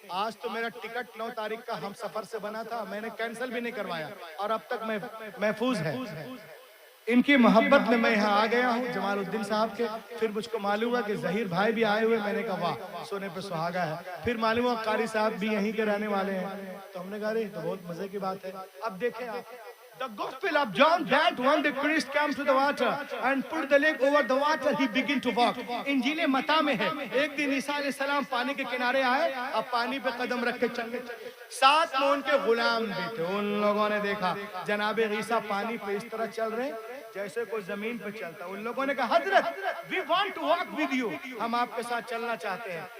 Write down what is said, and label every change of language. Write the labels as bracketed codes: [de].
[hi] आज तो मेरा टिकट 9 तारीख का हम सफर से बना था, मैंने कैंसिल भी नहीं करवाया और अब तक मैं महफूज है। इनकी मोहब्बत में मैं यहाँ आ गया हूँ, जमालुद्दीन साहब के। फिर मुझको मालूम हुआ कि जहीर भाई भी आए हुए, मैंने कहा वाह, सोने पे सुहागा है। फिर मालूम हुआ कारी साहब भी यहीं के रहने वाले हैं, तो हमने कहा तो बहुत मजे की बात है। अब देखें आप, [en] The Gospel of John, that one the priest came to the water and put the leg over the water, he began to walk. [hi] इंजील मत्ता में है, एक दिन ईसा अलैहिस्सलाम पानी के किनारे आए, अब पानी पे कदम रख के चलने, साथ में उनके गुलाम भी थे। उन लोगों ने देखा जनाबे ईसा पानी पे इस तरह चल रहे जैसे कोई जमीन पे चलता। उन लोगों ने कहा हजरत, [en] we want to walk with you, [hi] हम आपके साथ चलना चाहते हैं।